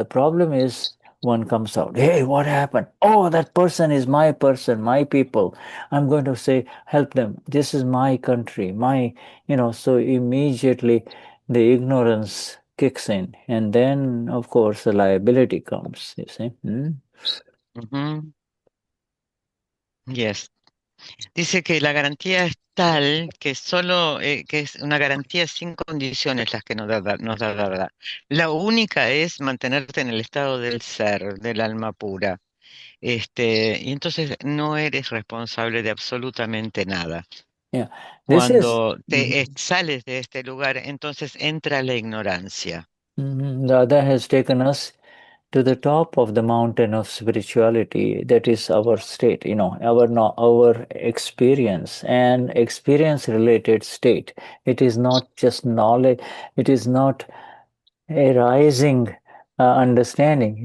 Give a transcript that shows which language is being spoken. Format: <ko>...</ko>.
<en>The problem is one comes out, hey, what happened? Oh, that person, my people. I'm going to say, help them. This is my country, so immediately the ignorance kicks in. And then, of course, the liability comes, you see. Ujú. Yes.</en> <es>Dice que la garantía es tal que solo que es una garantía sin condiciones las que nos da Dada. La única es mantenerte en el estado del ser, del alma pura. Y entonces no eres responsable de absolutamente nada.</es> <en>Yeah, this is</en> <es>Cuando te sales de este lugar, entonces entra la ignorancia.</es> <en>Dada has taken us to the top of the mountain of spirituality. That is our state, our experience and experience related state. It is not just knowledge. It is not a rising understanding.</en>